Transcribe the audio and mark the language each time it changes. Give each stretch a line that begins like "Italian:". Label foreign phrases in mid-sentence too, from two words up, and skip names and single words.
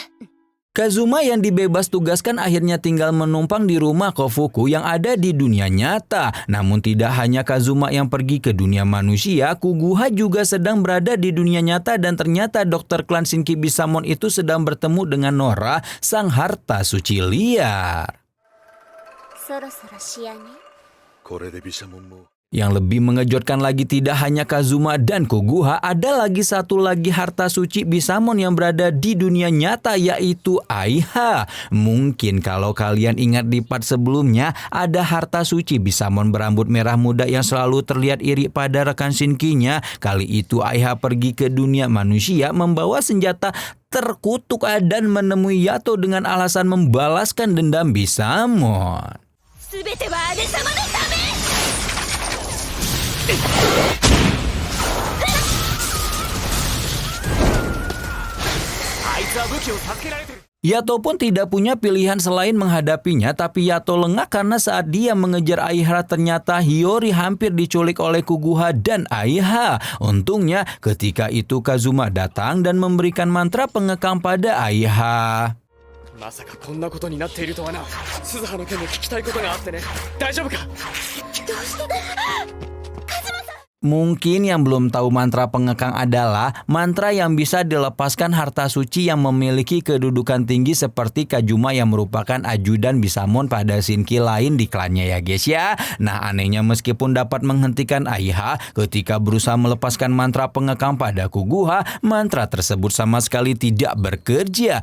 Indonesian: Kazuma yang dibebas tugaskan akhirnya tinggal menumpang di rumah Kofuku yang ada di dunia nyata. Namun tidak hanya Kazuma yang pergi ke dunia manusia, Kuguha juga sedang berada di dunia nyata dan ternyata dokter klan Shinki Bisamon itu sedang bertemu dengan Nora, sang harta suci liar.
Japanese: そろそろ仕上げ。これで毘沙門も
Indonesian: Yang lebih mengejutkan lagi tidak hanya Kazuma dan Kuguha, ada lagi satu lagi harta suci Bisamon yang berada di dunia nyata yaitu Aiha. Mungkin kalau kalian ingat di part sebelumnya, ada harta suci Bisamon berambut merah muda yang selalu terlihat iri pada rekan Shinki-nya. Kali itu Aiha pergi ke dunia manusia membawa senjata terkutuk dan menemui Yato dengan alasan membalaskan dendam Bisamon.
Japanese: すべては姉様のため。
Indonesian: Yato pun tidak punya pilihan selain menghadapinya, tapi Yato lengah karena saat dia mengejar Aiha ternyata Hiyori hampir diculik oleh Kuguha dan Aiha. Untungnya ketika itu Kazuma datang dan memberikan mantra pengekang pada Aiha.
Japanese: まさかこんなことになっているとはな。鈴葉の件で聞きたいことがあってね。大丈夫か？
Indonesian: Mungkin yang belum tahu mantra pengekang adalah mantra yang bisa dilepaskan harta suci yang memiliki kedudukan tinggi seperti Kazuma yang merupakan ajudan Bisamon pada Shinki lain di klannya ya guys ya. Nah anehnya meskipun dapat menghentikan Aiha, ketika berusaha melepaskan mantra pengekang pada Kuguha, mantra tersebut sama sekali tidak bekerja.